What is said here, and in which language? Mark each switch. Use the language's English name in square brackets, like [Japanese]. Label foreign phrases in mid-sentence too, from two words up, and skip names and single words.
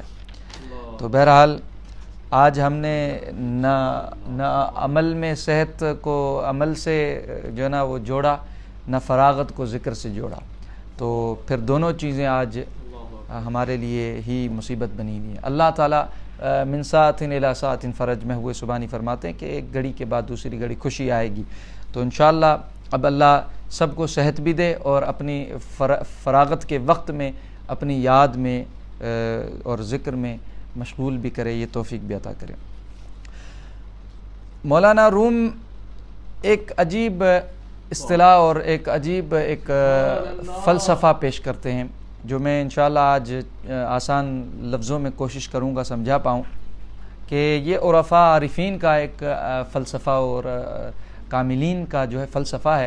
[Urdu] تو بہرحال آج ہم نے نہ عمل میں صحت کو عمل سے جو ہے نا وہ جوڑا، نہ فراغت کو ذکر سے جوڑا. تو پھر دونوں چیزیں آج ہمارے لیے ہی مصیبت بنی ہوئی ہیں. اللہ تعالیٰ [Arabic] من ساعت الی ساعت فرج [Urdu] میں ہوئے سبحانی فرماتے ہیں کہ ایک گھڑی کے بعد دوسری گھڑی خوشی آئے گی. تو انشاءاللہ اب اللہ سب کو صحت بھی دے اور اپنی فراغت کے وقت میں اپنی یاد میں اور ذکر میں مشغول بھی کرے، یہ توفیق بھی عطا کرے. مولانا روم ایک عجیب اصطلاح اور ایک عجیب ایک فلسفہ پیش کرتے ہیں جو میں انشاءاللہ آج آسان لفظوں میں کوشش کروں گا سمجھا پاؤں کہ یہ عرفاء عارفین کا ایک فلسفہ اور کاملین کا جو ہے فلسفہ ہے.